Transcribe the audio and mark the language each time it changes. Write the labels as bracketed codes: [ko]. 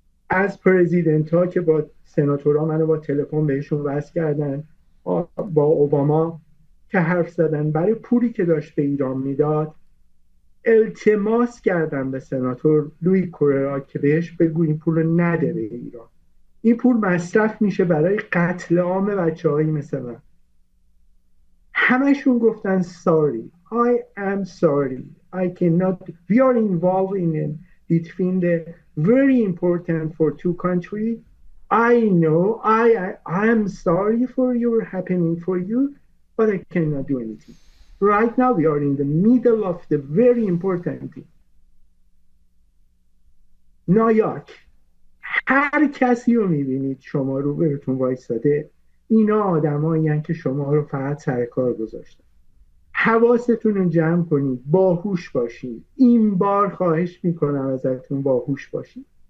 [fa] از پرزیدنت ها که با سناتورها منو با تلفن بهشون وصل کردن، با اوباما که حرف زدن، برای پولی که داشت به ایران میداد التماس کردن به سناتور لوی کوررا که بهش بگو این پول رو نده به ایران. این پول مصرف میشه برای قتل عام بچه‌هایی مثل من. همشون گفتن [en] sorry, I am sorry, I cannot, we are involved in between the very important for two countries. I know, I am sorry for your happening for you, but I cannot do anything. Right now we are in the middle of the very important thing. [fa] نایاک، هر کسی رو میبینید شما رو بهتون وایساده، اینا آدمایی هستند که شما رو فقط سر کار گذاشتن. حواستون رو جمع کنید، باهوش باشید. این بار خواهش میکنم ازتون باهوش باشید.